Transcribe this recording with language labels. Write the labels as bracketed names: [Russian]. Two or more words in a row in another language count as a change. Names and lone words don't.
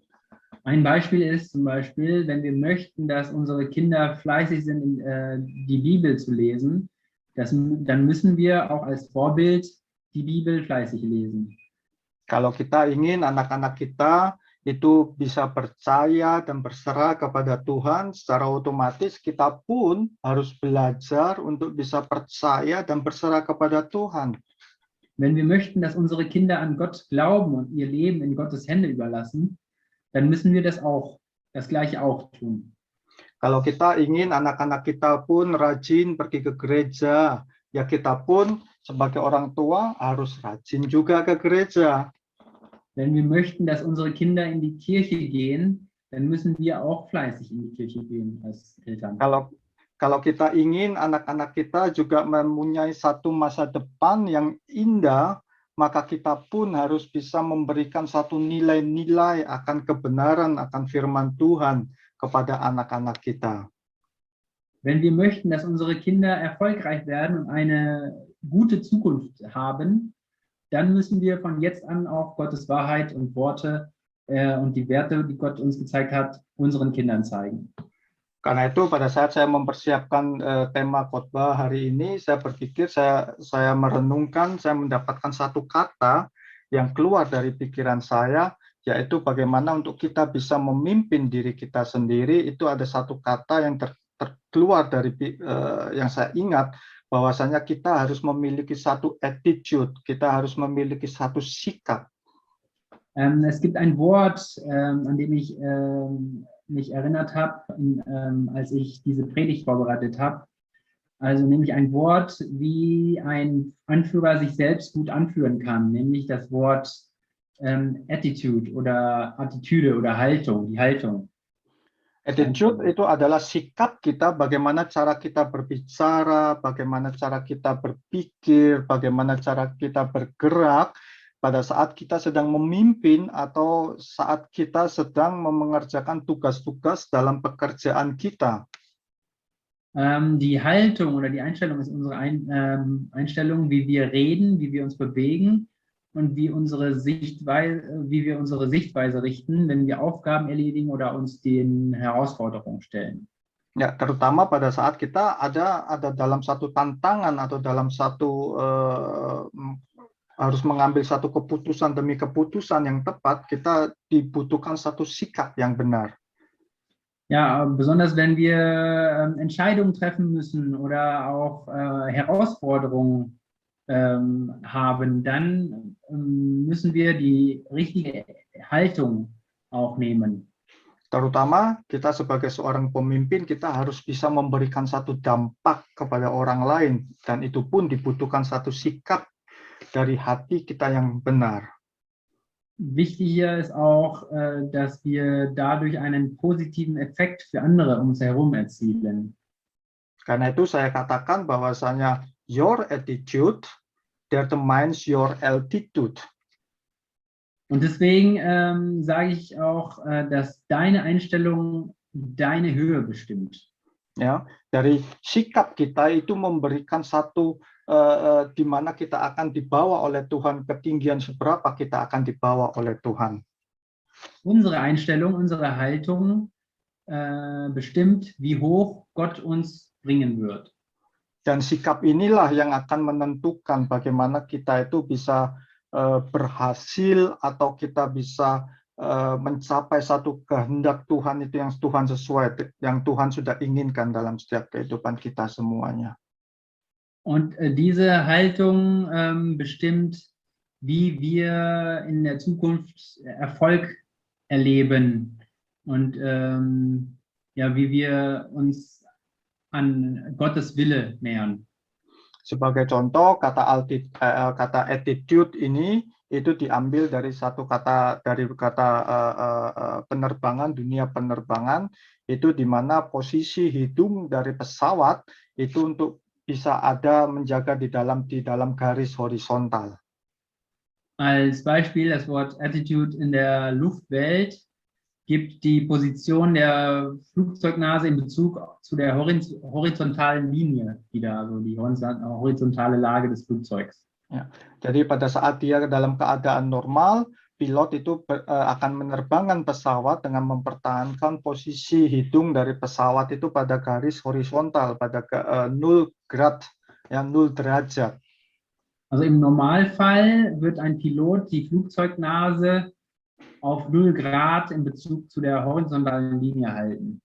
[German] Ein Beispiel ist zum Beispiel, wenn wir möchten, dass unsere Kinder fleißig sind, die Bibel zu lesen, dann müssen wir auch als Vorbild die Bibel fleißig lesen. [Indonesian] Kalau kita ingin anak-anak kita itu bisa percaya dan berserah kepada Tuhan, secara otomatis kita pun harus belajar untuk bisa percaya dan berserah kepada Tuhan. [German] Wenn wir möchten, dass unsere Kinder an Gott glauben und ihr Leben in Gottes Hände überlassen, dann müssen wir das Gleiche auch tun. [Indonesian] Kalau kita ingin anak-anak kita pun rajin pergi ke gereja, ya kita pun sebagai orang tua harus rajin juga ke gereja. [German] Wenn wir möchten, dass unsere Kinder in die Kirche gehen, dann müssen wir auch fleißig in die Kirche gehen als Eltern. [Indonesian] Kalau kita ingin anak-anak kita juga mempunyai satu masa depan yang indah, maka kita pun harus bisa memberikan satu nilai-nilai akan kebenaran, akan firman Tuhan kepada anak-anak kita. [German] Wenn wir möchten, dass unsere Kinder erfolgreich werden und eine gute Zukunft haben, dann müssen wir von jetzt an auch Gottes Wahrheit und Worte und die Werte, die Gott uns gezeigt hat, unseren Kindern zeigen. [Indonesian] Karena itu pada saat saya mempersiapkan tema khotbah hari ini, saya berpikir, saya merenungkan, saya mendapatkan satu kata yang keluar dari pikiran saya, yaitu bagaimana untuk kita bisa memimpin diri kita sendiri. Itu ada satu kata yang terkeluar dari yang saya ingat, bahwasanya kita harus memiliki satu attitude, kita harus memiliki satu sikap. [German] Es gibt ein Wort, an dem ich mich erinnert habe, als ich diese Predigt vorbereitet habe. Also nämlich ein Wort, wie ein Anführer sich selbst gut anführen kann, nämlich das Wort Attitude oder Attitüde oder Haltung, die Haltung. [Indonesian] Attitude itu adalah sikap kita, bagaimana cara kita berbicara, bagaimana cara kita berpikir, bagaimana cara kita bergerak pada saat kita sedang memimpin atau saat kita sedang mengerjakan tugas-tugas dalam pekerjaan kita. [German] Die Haltung oder die Einstellung ist unsere Einstellung, wie wir reden, wie wir uns bewegen und wie wir unsere Sichtweise richten, wenn wir Aufgaben erledigen oder uns den Herausforderungen stellen. [Indonesian] Ya, terutama pada saat kita ada dalam satu tantangan atau dalam satu harus mengambil satu keputusan demi keputusan yang tepat, kita dibutuhkan satu sikap yang benar. [German] Ja, besonders wenn wir Entscheidungen treffen müssen oder auch Herausforderungen haben, dann müssen wir die richtige Haltung auch nehmen. [Indonesian] Terutama kita sebagai seorang pemimpin, kita harus bisa memberikan satu dampak kepada orang lain, dan itu pun dibutuhkan satu sikap dari hati kita yang benar. [German] Wichtig hier ist auch, dass wir dadurch einen positiven Effekt für andere um uns herum erzielen. [Indonesian] Karena itu saya katakan bahwasanya [English] your attitude determines your altitude. [German] Und deswegen sage ich auch, dass deine Einstellung deine Höhe bestimmt. [Indonesian] Ya, dari sikap kita itu memberikan satu di mana kita akan dibawa oleh Tuhan, ketinggian seberapa kita akan dibawa oleh Tuhan. [German] Unsere Einstellung, unsere Haltung bestimmt, wie hoch Gott uns bringen wird. [Indonesian] Dan sikap inilah yang akan menentukan bagaimana kita itu bisa berhasil atau kita bisa mencapai satu kehendak Tuhan itu yang Tuhan sesuai, yang Tuhan sudah inginkan dalam setiap kehidupan kita semuanya. [German] Und diese Haltung bestimmt, wie wir in der Zukunft Erfolg erleben und ja, wie wir uns an Gottes Wille nähern. [Indonesian] Sebagai contoh, kata attitude ini itu diambil dari kata penerbangan, dunia penerbangan, itu di mana posisi hidung dari pesawat itu untuk bisa ada menjaga di dalam garis horizontal. [German] Als Beispiel das Wort Attitude in der Luftwelt gibt die Position der Flugzeugnase in Bezug zu der horizontalen Linie wieder, also die horizontale Lage des Flugzeugs. [Indonesian] Ya, jadi pada saat dia dalam keadaan normal, pilot itu akan menerbangkan pesawat dengan mempertahankan posisi hidung dari pesawat itu pada garis horizontal, pada 0 grad, ya 0 derajat. [German] Also im Normalfall wird ein Pilot die Flugzeugnase auf 0 Grad in Bezug zu der horizontalen Linie halten.